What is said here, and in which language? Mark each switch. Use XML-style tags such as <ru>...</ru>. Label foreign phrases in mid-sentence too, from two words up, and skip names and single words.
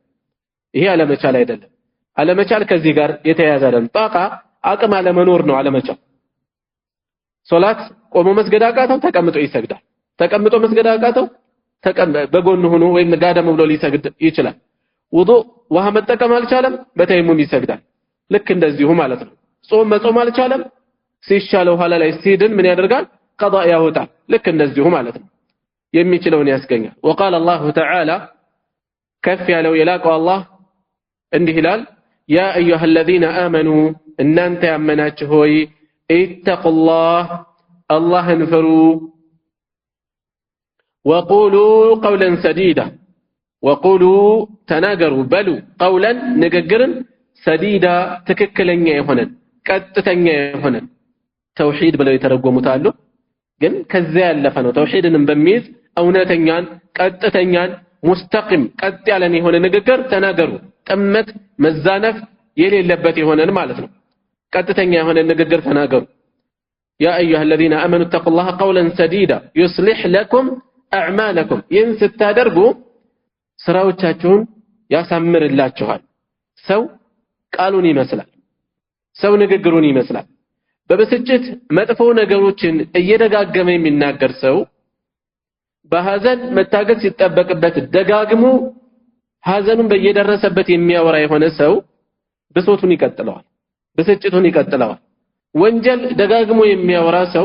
<am>ይሄ አለመቻል አይደለም። አለመቻል ከዚህ ጋር የተያያዘ አይደለም። ጣቃ አቅም አለመኖር ነው አለመቻል። ሶላት ቆሞ መስገድ አቃተው፣ ተቀምጦ ይሰግዳል። ተቀምጦ መስገድ አቃተው፣ በጎን ሆኖ ወይም ጋደም ብሎ ሊሰግድ ይችላል። ውዱእ ውሃ መጠቀም አልቻለም፣ በተይሙም ይሰግዳል። ልክ እንደዚሁ ማለት ነው። ጾም መጾም አልቻለም፣ ሲሻለው ኋላ ላይ ሲድን ምን ያደርጋል? ቀዳ ያወጣል። ልክ እንደዚሁ ማለት ነው። የሚችለውን ያስገኛል።</am> <ar>وقال الله تعالى</ar> <am>ከፍ ያለው የላቀው አላህ እንዲህ ይላል</am> <ar>يا ايها الذين امنوا</ar> <am>እናንተ ያመናችሁ ሆይ ኢተቁላህ አላህን ፍሩ</am> <ar>وقولوا قولا سديدا وقولوا</ar> <am>ተናገሩ በሉ قولا ንግግርን سديدا ትክክለኛ የሆነን ቀጥተኛ የሆነን ተውሂድ ብለው የተረጎሙት አሉ። ግን ከዚያ ያለፈ ነው። ተውሂድንም በሚይዝ እውነተኛን ቀጥተኛን ሙስተቂም ቀጥ ያለን የሆነ ንግግር ተናገሩ። ጥመት መዛነፍ የሌለበት የሆነን ማለት ነው። ቀጥተኛ የሆነ ንግግር ተናገሩ።</am> <ar>يا أيها الذين آمنوا اتقوا الله قولا سديدا يصلح لكم أعمالكم</ar> <am>ይህን ስታደርጉ ስራዎቻችሁን ያሳምርላችኋል። ሰው ቃሉን ይመስላል፣ ሰው ንግግሩን ይመስላል። በብስጭት መጥፎ ነገሮችን እየደጋገመ የሚናገር ሰው በሐዘን መታገስ ሲጠበቅበት ደጋግሞ ሐዘኑን በየደረሰበት የሚያወራ የሆነ ሰው ብሶቱን ይቀጥለዋል፣ ብስጭቱን ይቀጥለዋል። ወንጀል ደጋግሞ የሚያወራ ሰው</am>